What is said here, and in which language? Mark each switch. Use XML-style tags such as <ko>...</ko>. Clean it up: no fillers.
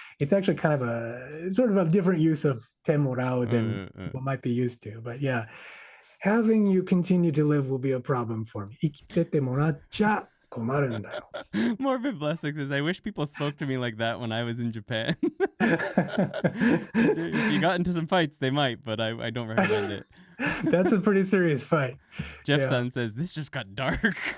<en>It's actually kind of a sort of a different use of te morao than what might be used to. But yeah, having you continue to live will be a problem for me.</en> <ja>生きててもらっちゃ困るんだよ.</ja> <en>Morbid Blessing says, I wish people spoke to me like that when I was in Japan. If you got into some fights, they might, but I don't recommend it. That's a pretty serious fight. Jeff-san says, this just got dark.</en>